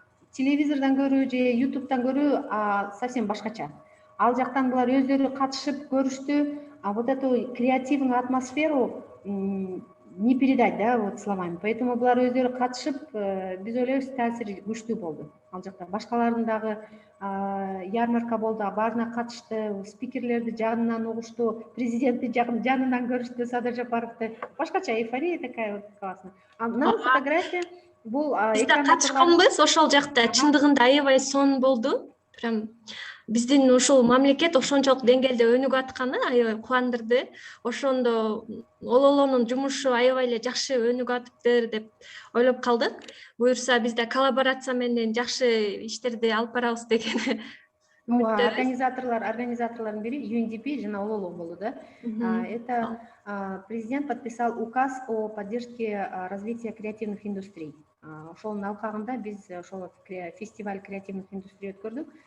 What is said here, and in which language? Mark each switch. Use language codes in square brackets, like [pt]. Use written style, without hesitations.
[ky] Телевизордон көрүү же ютубтан көрүү совсем башкача. Ал жактан булар өздөрү катышып көрүштү. [ru] Вот эту креативную атмосферу не передать, да, вот словами. [ky] Поэтому булар өздөрү катышып, биз ойлойбуз, таасири күчтүү болду. Ал жакта башкалардын дагы ярмарка болду, баарына катышты, спикерлерди жанынан угушту, президентти жанынан көрүштү, Садыр Жапаровду. Башкача [ru] эйфория такая вот классная. [ky] Мына фотография бул биз да катышканбыз ошол жакта. Чындыгында аябай сонун болду. Прям биздин ушул мамлекет ошончолук деңгээлде өнүгүп атканы аябай кубандырды. Ошондо ололонун жумушу аябай эле жакшы өнүгүп атыптыр деп ойлоп калдык. Буюрса биз да коллаборация менен жакшы иштерди алып барабыз деген. Организаторлордун бири UNDP жана Ололо болду да. [ru] Это президент подписал указ о поддержке развития креативных индустрий. [ky] Ошонун алкагында биз ошол [ru] фестиваль креативных индустрий [ky] өткөрдүк.